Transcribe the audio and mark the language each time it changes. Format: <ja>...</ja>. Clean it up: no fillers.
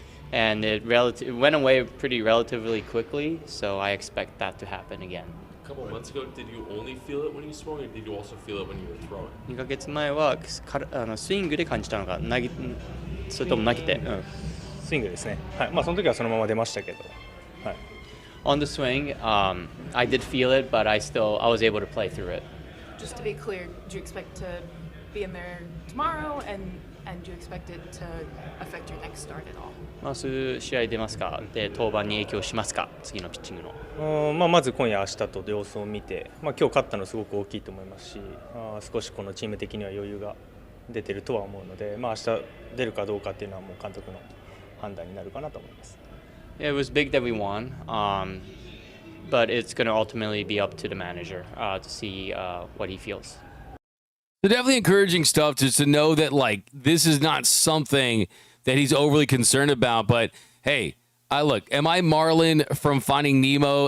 <en>And it went away pretty relatively quickly, so I expect that to happen again. A couple months ago, did you only feel it when you swung, or did you also feel it when you were throwing?</en> <ja>2ヶ月前はスイングで感じたのか、それとも投げて、スイングですね。はい。その時はそのまま出ましたけど。はい。</ja> <en>On the swing, I did feel it, but I was able to play through it. Just to be clear, do you expect to be in there tomorrow, and do you expect it to affect your next start at all?</en> <ja>そういう試合出ますか？で、登板に影響しますか？次のピッチングの。まず今夜明日と様子を見て、今日勝ったのすごく大きいと思いますし、少しこのチーム的には余裕が出てるとは思うので、明日出るかどうかっていうのはもう監督の判断になるかなと思います。</ja> <en>Yeah, it was big that we won. but it's going to ultimately be up to the manager to see what he feels. So definitely encouraging stuff just to know that, like, this is not something that he's overly concerned about. But, hey, am I Marlin from Finding Nemo?</en>